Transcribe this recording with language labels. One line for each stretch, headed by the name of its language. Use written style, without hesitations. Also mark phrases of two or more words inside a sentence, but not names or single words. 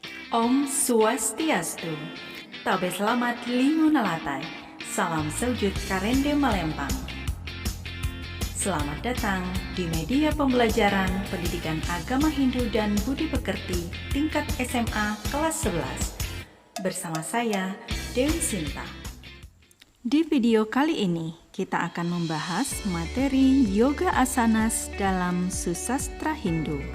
Sanskrit: Om Swastiastu,
Ngaju: tabe selamat lingu nalatai, salam sewujud karende malempang.
Indonesian: Selamat datang di media pembelajaran pendidikan agama Hindu dan Budi Pekerti tingkat SMA kelas 11. Bersama saya, Dewi Sinta. Di video kali ini, kita akan membahas materi yoga asanas dalam susastra Hindu.